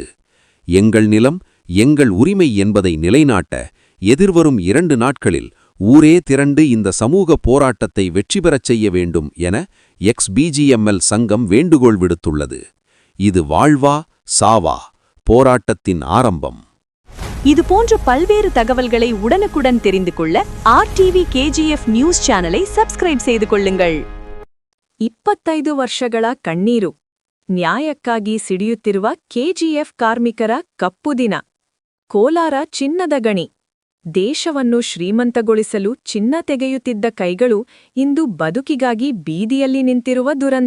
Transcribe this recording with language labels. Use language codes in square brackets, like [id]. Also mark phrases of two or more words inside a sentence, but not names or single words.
[ta] எங்கள் நிலம் எங்கள் உரிமை என்பதை நிலைநாட்ட எதிர்வரும் 2 நாட்களில் ஊரே திரண்டு இந்த சமூக போராட்டத்தை வெற்றி பெறச் செய்ய வேண்டும் என BGML சங்கம் வேண்டுகோள் விடுத்துள்ளது. இது வாழ்வா சாவா போராட்டத்தின் ஆரம்பம். இது போன்ற பல்வேறு தகவல்களை உடனுக்குடன் தெரிந்து கொள்ள RTV KGF நியூஸ் சேனலை சப்ஸ்கிரைಬ್ செய்து கொள்ளுங்கள். [kn] 25 ವರ್ಷಗಳ ಕಣ್ಣೀರು. ನ್ಯಾಯಕ್ಕಾಗಿ ಸಿಡಿಯುತ್ತಿರುವ KGF ಕಾರ್ಮಿಕರ ಕಪ್ಪು ದಿನ. ಕೋಲಾರ ಚಿನ್ನದ ಗಣಿ. ದೇಶವನ್ನು ಶ್ರೀಮಂತಗೊಳಿಸಲು ಚಿನ್ನ ತೆಗೆಯುತ್ತಿದ್ದ ಕೈಗಳು ಇಂದು ಬದುಕಿಗಾಗಿ ಬೀದಿಯಲ್ಲಿ ನಿಂತಿರುವ ದುರಂತ.